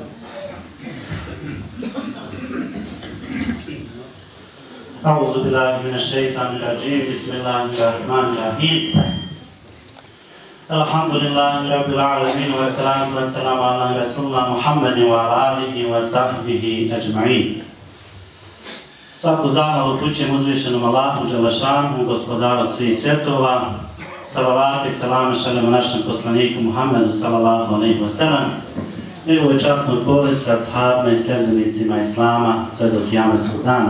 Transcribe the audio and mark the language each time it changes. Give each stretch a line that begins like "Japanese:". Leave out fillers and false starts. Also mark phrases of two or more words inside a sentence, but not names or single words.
Arabic: أعوذ بالله من الشيطان الرجيم بسم الله الرحمن الرحيم الحمد لله رب العالمين والصلاة والسلام على رسولنا محمد وعلى آله وصحبه أجمعين.
Bosnian: Svaku zahvalu upućujem uzvišenom Allahu dželešanu, gospodaru svih svjetova. Salavat i salame šaljemo našem poslaniku Muhammedu
Arabic: صلى الله عليه وسلم,
Bosnian: njegovoj časnoj porodici, ashabima i sljedbenicima Islama sve do kijametskog dana.